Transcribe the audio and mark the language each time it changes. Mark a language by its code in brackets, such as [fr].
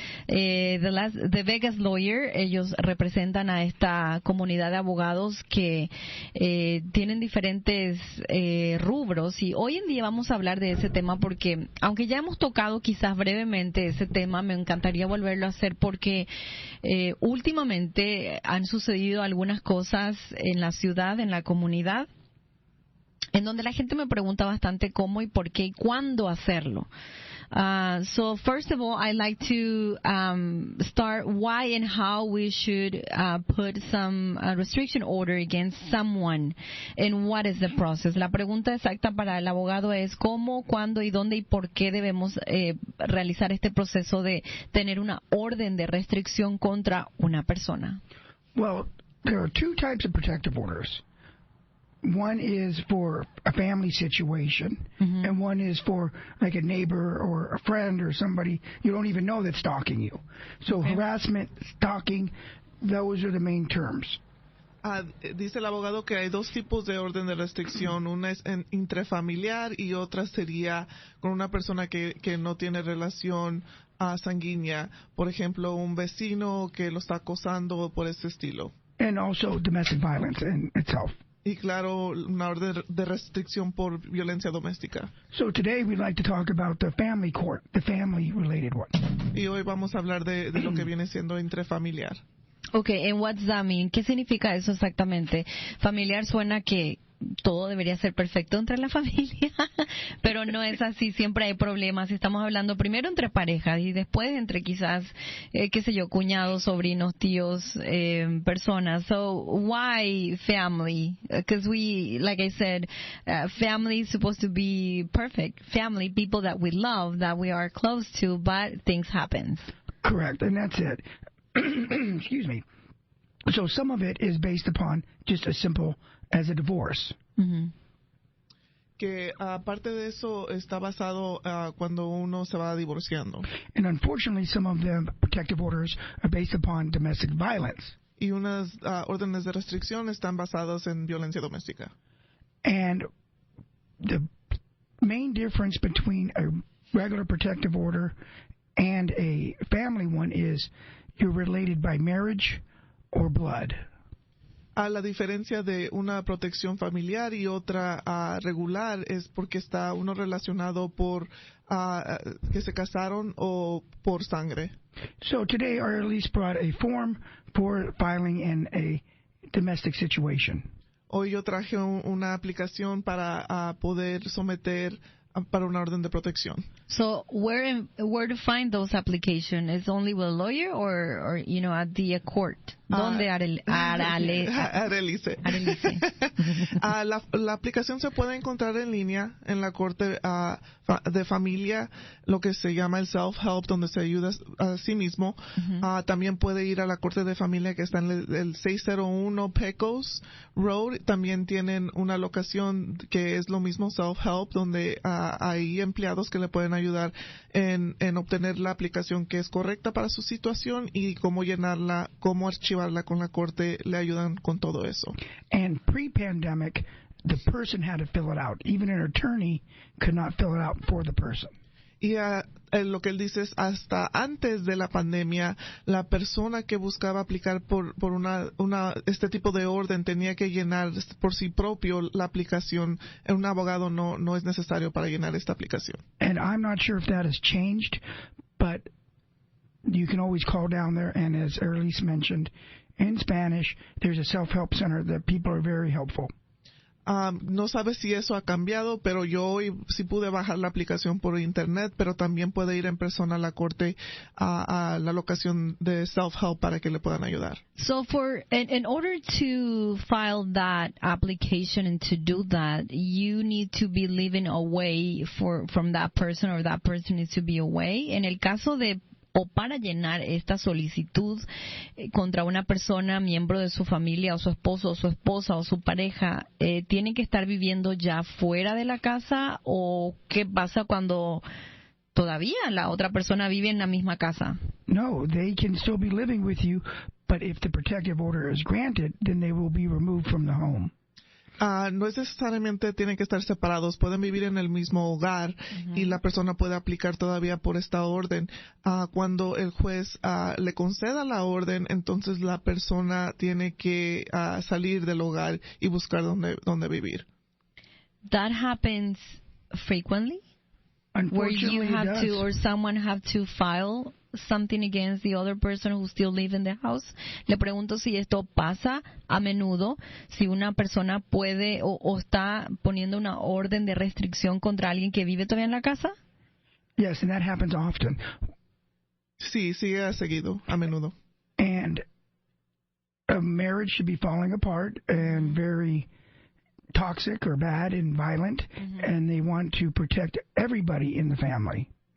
[es] The Vegas Lawyer, ellos representan a esta comunidad de abogados que tienen diferentes rubros y hoy en día vamos a hablar de ese tema porque, aunque ya hemos tocado quizás brevemente ese tema, me encantaría volverlo a hacer porque últimamente han sucedido algunas cosas en la ciudad, en la comunidad, en donde la gente me pregunta bastante cómo y por qué y cuándo hacerlo. [en] So first of all, I'd like to start why and how we should put some restriction order against someone and what is the process. [es] La pregunta exacta para el abogado es cómo, cuándo y dónde y por qué debemos realizar este proceso de tener una orden de restricción contra una persona. [en] Well, there are two types of protective orders. One is for a family situation, and one is for like a neighbor or a friend or somebody you don't even know that's stalking you. So harassment, stalking, those are the main terms. [es] Dice el abogado que hay dos tipos de orden de restricción. Una es intrafamiliar y otra sería con una persona que no tiene relación sanguínea. Por ejemplo, un vecino que lo está acosando por ese estilo. [en] And also domestic violence in itself. [es] Y claro, una orden de restricción por violencia doméstica. [en] So today we'd like to talk about the family court, the family-related one. [es] Y hoy vamos a hablar de lo que viene siendo intrafamiliar. [en] Okay, and what's that mean? [es] ¿Qué significa eso exactamente? Familiar suena que todo debería ser perfecto entre la familia, pero no es así, siempre hay problemas. Estamos hablando primero entre parejas y después entre quizás, qué sé yo, cuñados, sobrinos, tíos, personas. [en] So, why family? Because we, like I said, family is supposed to be perfect. Family, people that we love, that we are close to, but things happen. Correct, and that's it. Excuse me. So some of it is based upon just as simple as a divorce. [es] Que aparte de eso está basado cuando uno se va divorciando. [en] And unfortunately, some of the protective orders are based upon domestic violence. [es] Y unas órdenes de restricción están basadas en violencia doméstica. [en] And the main difference between a regular protective order and a family one is you're related by marriage or blood. [es] La diferencia de una protección familiar y otra regular es porque está uno relacionado por que se casaron o por sangre. [en] So today our Elise brought a form for filing in a domestic situation. [es] Hoy yo traje una aplicación para poder someter para una orden de protección. [en] So where to find those applications? Is only with a lawyer or you know, at the court? [es] ¿Dónde Arelice. La aplicación se puede encontrar en línea en la corte de familia, lo que se llama el self-help, donde se ayuda a sí mismo. También puede ir a la corte de familia que está en el 601 Pecos Road. También tienen una locación que es lo mismo, self-help, donde hay empleados que le pueden ayudar en obtener la aplicación que es correcta para su situación y cómo llenarla, cómo archivarla con la corte, le ayudan con todo eso. [en] And pre-pandemic, the person had to fill it out. Even an attorney could not fill it out for the person. [es] Y lo que él dice es hasta antes de la pandemia, la persona que buscaba aplicar por este tipo de orden tenía que llenar por sí propio la aplicación. Un abogado no es necesario para llenar esta aplicación. [en] And I'm not sure if that has changed, but you can always call down there, and as Elise mentioned, in Spanish, there's a self-help center that people are very helpful. [es] No sabe si eso ha cambiado, pero yo hoy sí pude bajar la aplicación por internet, pero también puede ir en persona a la corte a la locación de self-help para que le puedan ayudar. [en] So in order to file that application and to do that, you need to be living away from that person, or that person needs to be away. [es] En el caso de o para llenar esta solicitud contra una persona, miembro de su familia, o su esposo, o su esposa, o su pareja, ¿tiene que estar viviendo ya fuera de la casa? ¿O qué pasa cuando todavía la otra persona vive en la misma casa? [en] No, they can still be living with you, but if the protective order is granted, then they will be removed from the home. [es] No es necesariamente tienen que estar separados, pueden vivir en el mismo hogar y la persona puede aplicar todavía por esta orden. Cuando el juez le conceda la orden, entonces la persona tiene que salir del hogar y buscar dónde vivir. [en] That happens frequently? Where you have to, or someone have to file something against the other person who still live in the house. [es] Le pregunto si esto pasa a menudo, si una persona puede o está poniendo una orden de restricción contra alguien que vive todavía en la casa. [en] Yes, and that happens often. [es] Sí, sigue seguido, a menudo. [en] And a marriage should be falling apart and very toxic or bad and violent, and they want to protect everybody in the family.